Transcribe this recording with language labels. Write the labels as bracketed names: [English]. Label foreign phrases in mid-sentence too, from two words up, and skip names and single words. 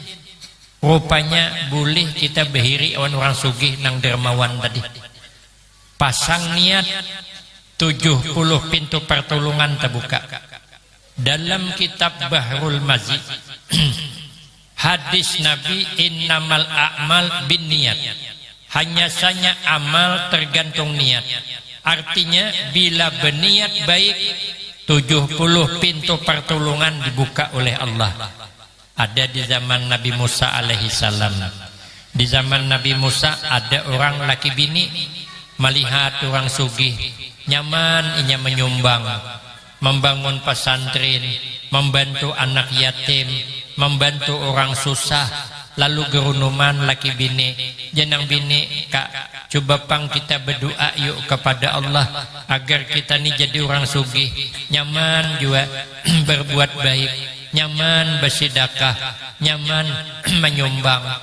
[Banjar] Rupanya boleh kita behiri orang sugih nang dermawan tadi. [Indonesian] Pasang niat 70 pintu pertolongan terbuka. Dalam kitab Bahrul Mazid hadis Nabi [Arabic] إنما الأعمال بالنيات. [Indonesian] Hanya saja amal tergantung niat. Artinya bila berniat baik 70 pintu pertolongan dibuka oleh Allah. Ada di zaman Nabi Musa alaihi salam. [Banjar] Di zaman Nabi Musa ada orang laki bini melihat orang sugih nyaman inya menyumbang, membangun pesantren, membantu anak yatim, membantu orang susah. Lalu gerunuman laki bini, jenang bini, kak, coba pang kita berdoa yuk kepada Allah agar kita ni jadi orang sugih, nyaman juga berbuat baik, nyaman bersedekah, nyaman menyumbang.